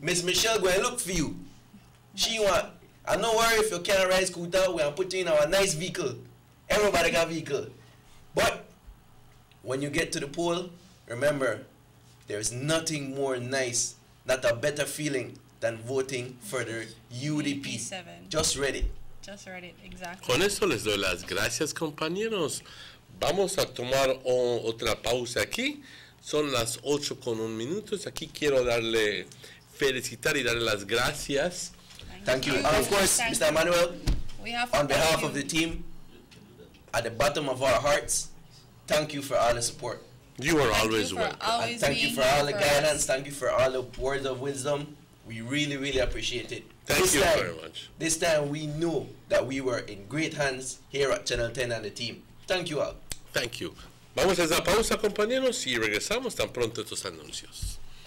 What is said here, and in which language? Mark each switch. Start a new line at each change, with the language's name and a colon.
English: Miss Michelle go and look for you. She want, and don't worry if you can't ride scooter, we're going to put you in our nice vehicle. Everybody got a vehicle. But when you get to the poll, remember, there's nothing more nice, not a better feeling than voting for the UDP. Just ready. Just ready, exactly.
Spanish: Con eso les doy las gracias, compañeros. Vamos a tomar otra pausa aquí. Son las 8:01. Aquí quiero felicitar y darle las gracias.
English: Thank you. And of course, Mr. Emmanuel, on behalf of the team, at the bottom of our hearts, thank you for all the support. You are always welcome. And thank you for all the guidance. Thank you for all the words of wisdom. We really, really appreciate it. Thank you very much. This time we know that we were in great hands here at Channel 10 and the team. Thank you all. Thank you.
Spanish: Vamos a esa pausa, compañeros, y regresamos tan pronto estos anuncios.